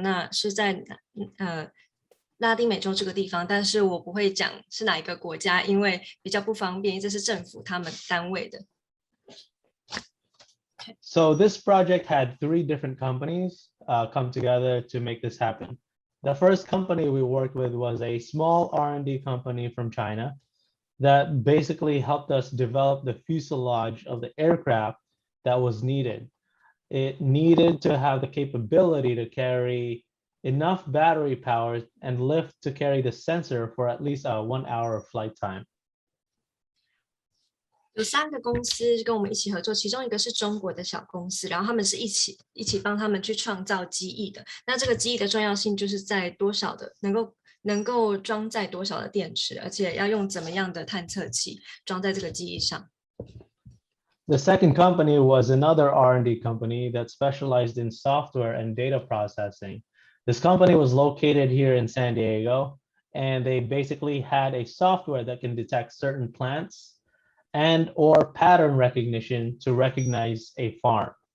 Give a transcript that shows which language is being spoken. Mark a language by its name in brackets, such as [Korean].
[Chinese] 那是在拉丁美洲这个地方，但是我不会讲是哪一个国家，因为比较不方便，因为这是政府他们单位的。 [English] So this project had 3 different companies come together to make this happen. The first company we worked with was a small R&D company from China that basically helped us develop the fuselage of the aircraft that was needed. It needed to have the capability to carry enough battery power and lift to carry the sensor for at least a 1 hour of flight time. [Chinese] 有3个公司跟我们一起合作，其中一个是中国的小公司，然后他们是一起帮他们去创造机翼的。那这个机翼的重要性就是在多少的能够装载多少的电池，而且要用怎么样的探测器装在这个机翼上。 [English] The second company was another R&D company that specialized in software and data processing. This company was located here in San Diego, and they basically had a software that can detect certain plants and or pattern recognition to recognize a farm.